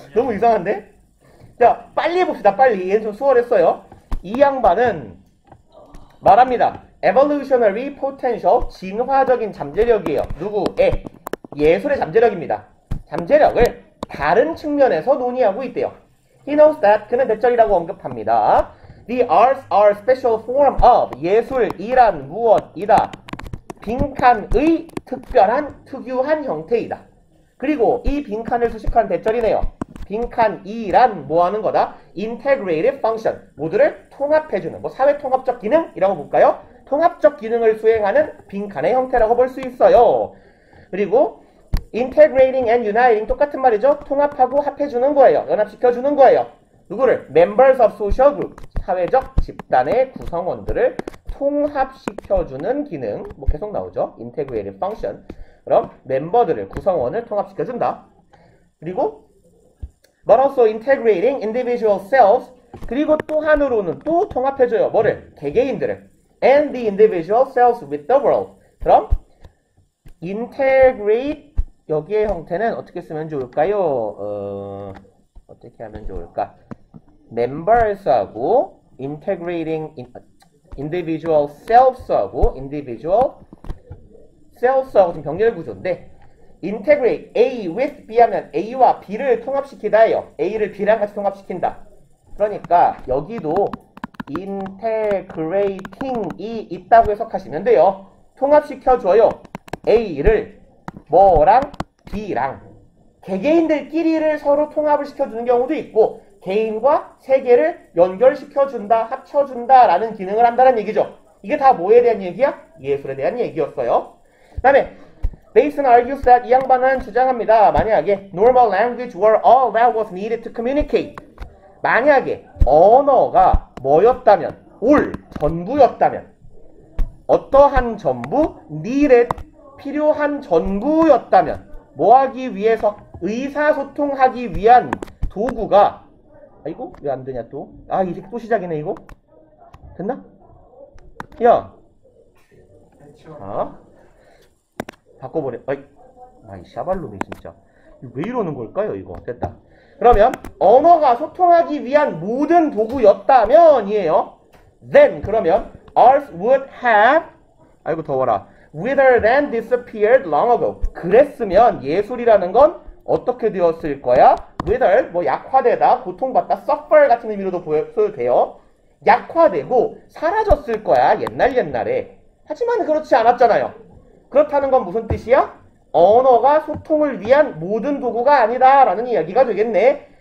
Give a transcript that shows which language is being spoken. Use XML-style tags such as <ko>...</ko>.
<ko>너무 이상한데? 자, 빨리 해봅시다. 빨리. 얘는 좀 수월했어요. 이 양반은 말합니다. Evolutionary potential, 진화적인 잠재력이에요. 누구의? 예술의 잠재력입니다. 잠재력을 다른 측면에서 논의하고 있대요. He knows that, 그는 대절이라고 언급합니다.</ko> <en>The arts are special form of, 예술이란 무엇이다.</en> <ko>빈칸의 특별한, 특유한 형태이다. 그리고 이 빈칸을 수식한 대절이네요. 빈칸이란 뭐하는 거다? Integrative function, 모두를 통합해주는, 뭐 사회통합적 기능이라고 볼까요? 통합적 기능을 수행하는 빈칸의 형태라고 볼 수 있어요. 그리고 integrating and uniting 똑같은 말이죠. 통합하고 합해주는 거예요. 연합시켜주는 거예요. 누구를? Members of social group, 사회적 집단의 구성원들을 통합시켜주는 기능, 뭐 계속 나오죠.</ko> <en>integrative function.</en> <ko>그럼 멤버들을, 구성원을 통합시켜준다. 그리고 but also integrating individual selves, 그리고 또 한으로는 또 통합해줘요. 뭐를? 개개인들을.</ko> <en>and the individual selves with the world.</en> <ko>그럼 integrate, 여기의 형태는 어떻게 쓰면 좋을까요? 어떻게 하면 좋을까? members하고 integrating individual selves하고 individual selves하고 좀 병렬 구조인데, integrate A with B 하면 A와 B를 통합시키다 해요. A를 B랑 같이 통합시킨다. 그러니까 여기도 integrating이 있다고 해석하시면 돼요. 통합시켜줘요. A를 뭐랑 B랑. 개개인들끼리를 서로 통합을 시켜주는 경우도 있고, 개인과 세계를 연결시켜준다, 합쳐준다 라는 기능을 한다는 얘기죠. 이게 다 뭐에 대한 얘기야? 예술에 대한 얘기였어요. 그 다음에 Basin argues that 이 양반은 주장합니다.</ko> <en>만약에 normal language were all that was needed to communicate.</en> <ko>만약에 언어가 뭐였다면, 전부였다면, 어떠한 전부, needed, 필요한 전부였다면, 뭐하기 위해서, 의사소통하기 위한 도구가, 아이고, 왜 안 되냐 또? 아, 이제 또 시작이네, 이거? 됐나? 야. 아. 바꿔버려. 아이, 샤발롬이 진짜. 왜 이러는 걸까요, 이거? 됐다. 그러면, 언어가 소통하기 위한 모든 도구였다면이에요.</ko> <en>Then, 그러면, ours would have, 아이고, 더워라. Withered than disappeared long ago.</en> <ko>그랬으면, 예술이라는 건 어떻게 되었을 거야? Withered, 뭐, 약화되다, 고통받다, suffer 같은 의미로도 써도 돼요. 약화되고, 사라졌을 거야, 옛날에. 하지만 그렇지 않았잖아요. 그렇다는 건 무슨 뜻이야? 언어가 소통을 위한 모든 도구가 아니다 라는 이야기가 되겠네.</ko>